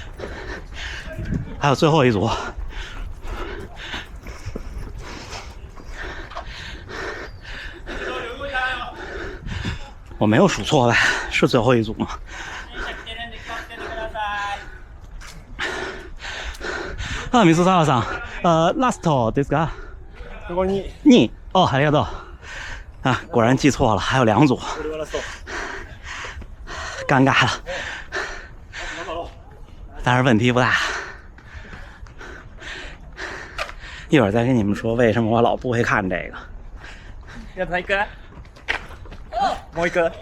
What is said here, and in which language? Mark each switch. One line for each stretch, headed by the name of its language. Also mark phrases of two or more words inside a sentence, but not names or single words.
Chinese: 还有最后一组。我没有数错吧？是最後一組嗎？
Japanese: 啊，水沢さん、ラストですか？ここに 2哦，ありがとう。
Chinese: 啊，果然记错了，还有2組，尴尬了。但是问题不大，一会儿再跟你们说为什么我老不会看这个。
Japanese: やった一回。もう一個。